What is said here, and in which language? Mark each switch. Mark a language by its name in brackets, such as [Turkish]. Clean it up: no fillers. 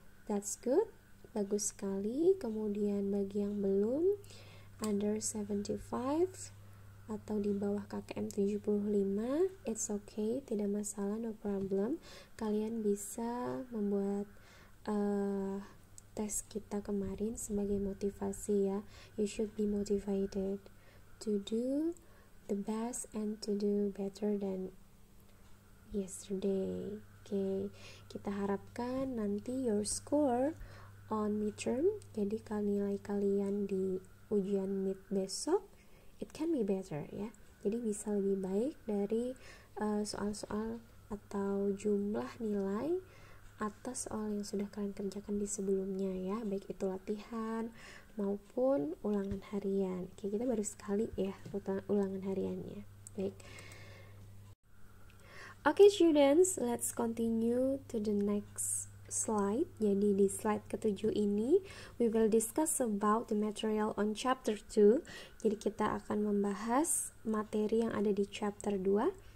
[English] That's good, [Indonesian] bagus sekali. Kemudian bagi yang belum, under 75 atau di bawah KKM 75, [English] it's okay, [Indonesian] tidak masalah, [English] no problem. [Indonesian] Kalian bisa membuat tes kita kemarin sebagai motivasi ya. [English] You should be motivated to do the best and to do better than yesterday. [Indonesian] Oke, kita harapkan nanti [English] your score on midterm, [Indonesian] jadi nilai kalian di ujian mid besok, [English] it can be better [Indonesian] ya. Jadi bisa lebih baik dari soal-soal atau jumlah nilai atas soal yang sudah kalian kerjakan di sebelumnya ya, baik itu latihan maupun ulangan harian. Oke, kita baru sekali ya ulangan hariannya. Baik. [English] Oke, students, let's continue to the next slide. [Indonesian] Jadi di slide ke-7 ini [English] we will discuss about the material on chapter 2. [Indonesian] Jadi kita akan membahas materi yang ada di chapter 2.